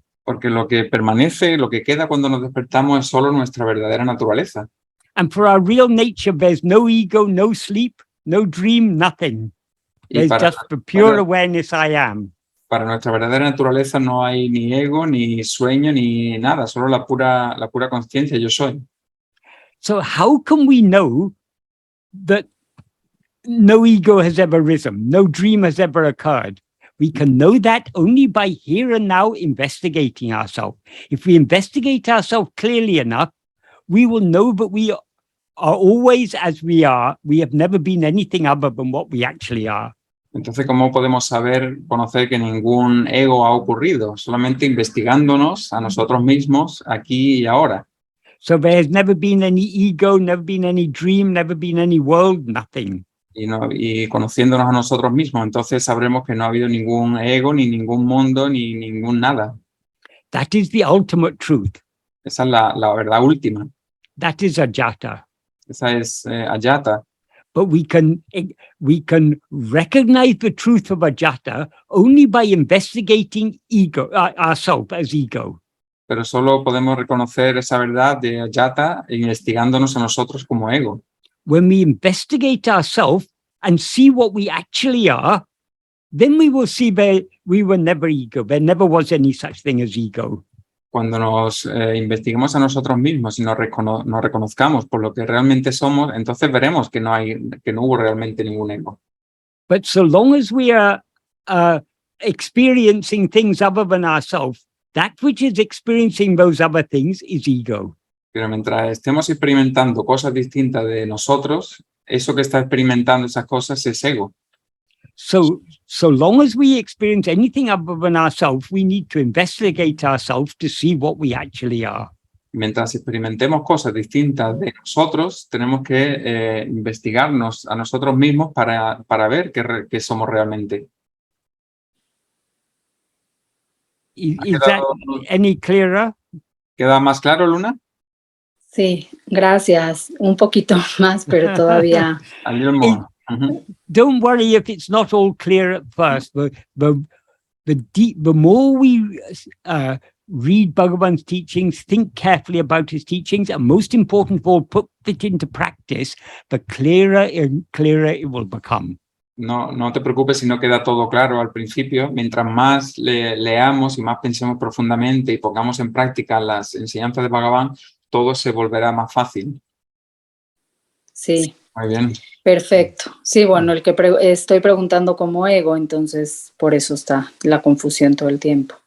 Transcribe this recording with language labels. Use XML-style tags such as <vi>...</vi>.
<es>Porque lo que permanece, lo que queda cuando nos despertamos es solo nuestra verdadera naturaleza.</es> <en>And for our real nature, there's no ego, no sleep, no dream, nothing. There's just the pure awareness I am.</en> <es>Para nuestra verdadera naturaleza no hay ni ego, ni sueño, ni nada, solo la pura conciencia, yo soy.</es> <en>So how can we know that no ego has ever risen, no dream has ever occurred? We can know that only by here and now investigating ourselves. If we investigate ourselves clearly enough, we will know that we are always as we are. We have never been anything other than what we actually are.</en> <es>Entonces, ¿cómo podemos conocer que ningún ego ha ocurrido? Solamente investigándonos a nosotros mismos aquí y ahora.</es> <en>So there has never been any ego, never been any dream, never been any world, nothing.</en> <es>Y conociéndonos a nosotros mismos, entonces sabremos que no ha habido ningún ego, ni ningún mundo, ni ningún nada.</es> <en>That is the ultimate truth.</en> <es>Esa es la verdad última.</es> <en>That is Ajata.</en> <es>Esa es Ajata.</es> <en>But we can recognize the truth of Ajata only by investigating ego, ourselves as ego.</en> <es>Pero solo podemos reconocer esa verdad de Ajata investigándonos a nosotros como ego.</es> <en>When we investigate ourselves and see what we actually are, then we will see that we were never ego. There never was any such thing as ego.</en> <es>Cuando nos investiguemos a nosotros mismos y nos reconozcamos por lo que realmente somos, entonces veremos que no hubo realmente ningún ego.</es> <en>But so long as we are experiencing things other than ourselves, that which is experiencing those other things is ego.</en> <es>Pero mientras estemos experimentando cosas distintas de nosotros, eso que está experimentando esas cosas es ego.</es> <en>So long as we experience anything other than ourselves, we need to investigate ourselves to see what we actually are.</en> <es>Mientras experimentemos cosas distintas de nosotros, tenemos que investigarnos a nosotros mismos para ver qué somos realmente.</es> <en>Is that any clearer?</en> <es>¿Queda más claro, Luna? Sí, gracias. Un poquito más, pero todavía.</es> <en>A little more. Don't worry if it's not all clear at first. The more we read Bhagavan's teachings, think carefully about his teachings, and most important of all, put it into practice, the clearer and clearer it will become.</en> <es>No te preocupes si no queda todo claro al principio. Mientras más leamos y más pensemos profundamente y pongamos en práctica las enseñanzas de Bhagavan, todo se volverá más fácil. Sí. Muy bien. Perfecto. Sí, bueno, el que estoy preguntando como ego, entonces por eso está la confusión todo el tiempo.</es>